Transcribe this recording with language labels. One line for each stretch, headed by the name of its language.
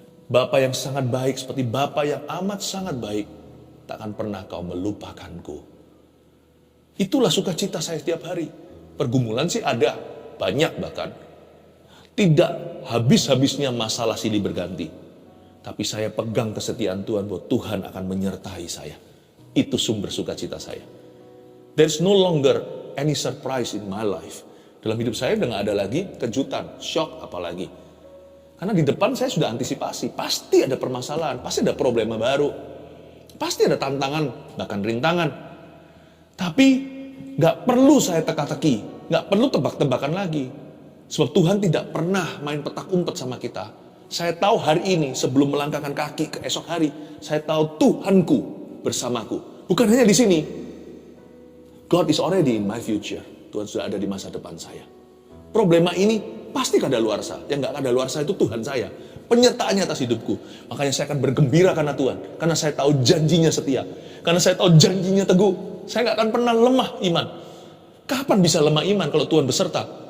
Indonesian: Bapa yang sangat baik, seperti Bapa yang amat sangat baik, takkan pernah kau melupakanku. Itulah sukacita saya setiap hari. Pergumulan sih ada, banyak bahkan. Tidak habis-habisnya masalah silih berganti. Tapi saya pegang kesetiaan Tuhan bahwa Tuhan akan menyertai saya. Itu sumber sukacita saya.
English: There's no longer any surprise in my life.
Indonesian: Dalam hidup saya udah gak ada lagi kejutan, shock apalagi. Karena di depan saya sudah antisipasi. Pasti ada permasalahan, pasti ada problema baru. Pasti ada tantangan, bahkan rintangan. Tapi gak perlu saya teka-teki. Gak perlu tebak-tebakan lagi. Sebab Tuhan tidak pernah main petak umpet sama kita. Saya tahu hari ini sebelum melangkahkan kaki ke esok hari, saya tahu Tuhanku bersamaku. Bukan hanya di sini.
English: God is already in my future.
Indonesian: Tuhan sudah ada di masa depan saya. Problema ini pasti kadaluarsa. Yang gak kadaluarsa itu Tuhan saya. Penyertaannya atas hidupku. Makanya saya akan bergembira karena Tuhan. Karena saya tahu janjinya setia. Karena saya tahu janjinya teguh. Saya gak akan pernah lemah iman. Kapan bisa lemah iman kalau Tuhan beserta?